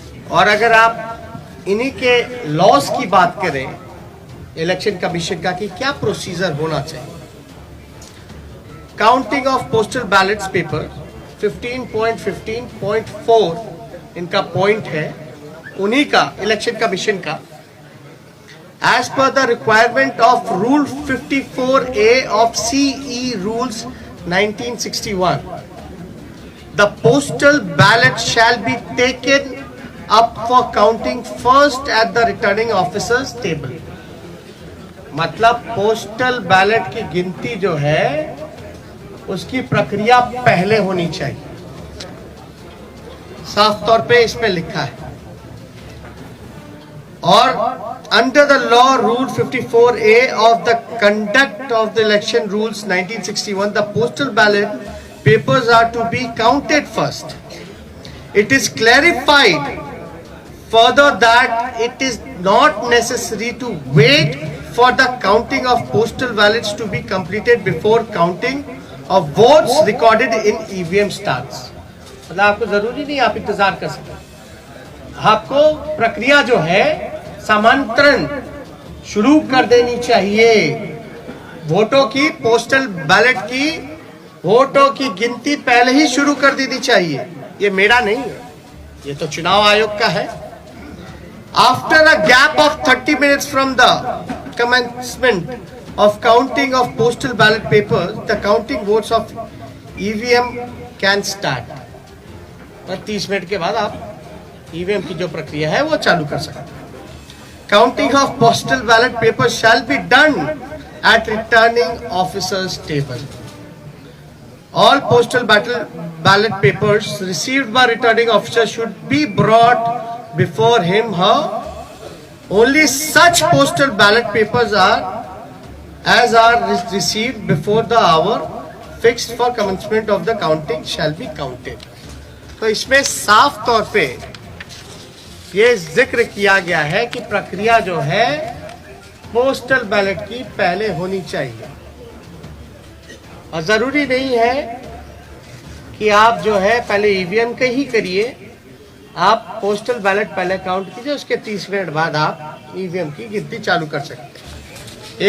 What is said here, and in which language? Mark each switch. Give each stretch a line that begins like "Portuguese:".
Hindi: और अगर आप इन्हीं के लॉस की बात करें इलेक्शन कमीशन का कि क्या प्रोसीजर होना चाहिए, counting of postal ballets paper 15.15.4 इनका पॉइंट है, उन्हीं का इलेक्शन कमीशन का।
English: As per the requirement of Rule 54A of CE Rules 1961, the postal ballot shall be taken up for counting first at the returning officer's table.
Hindi: मतलब postal ballot की गिनती जो है उसकी प्रक्रिया पहले होनी चाहिए, साफ तौर पे इसमें लिखा है।
English: और under the law rule 54A of the conduct of the election rules 1961, the postal ballot papers are to be counted first. It is clarified further that it is not necessary to wait for the counting of postal ballots to be completed before counting of votes recorded in EVM starts.
Hindi: मतलब आपको जरूरी नहीं आप इंतजार कर सकते, आपको प्रक्रिया जो है समांतरण शुरू कर देनी चाहिए। वोटों की, पोस्टल बैलेट की वोटों की गिनती पहले ही शुरू कर देनी चाहिए। ये मेरा नहीं है, ये तो चुनाव आयोग का है।
English: After a gap of 30 minutes from the commencement of counting of postal ballot papers, the counting votes of EVM can start.
Hindi: 30 minute के बाद आप EVM की जो प्रक्रिया है वो चालू कर सकते हैं।
English: Counting of postal ballot papers shall be done at returning officer's table. All postal ballot papers received by returning officer should be brought before him, her. Only such postal ballot papers are received before the hour fixed for commencement of the counting shall be counted.
Hindi: तो इसमें साफ तौर पे ये जिक्र किया गया है कि प्रक्रिया जो है पोस्टल बैलेट की पहले होनी चाहिए। और जरूरी नहीं है कि आप जो है पहले ईवीएम के ही करिए, आप पोस्टल बैलेट पहले काउंट कीजिए, उसके 30 मिनट बाद आप ईवीएम की गिनती चालू कर सकते हैं।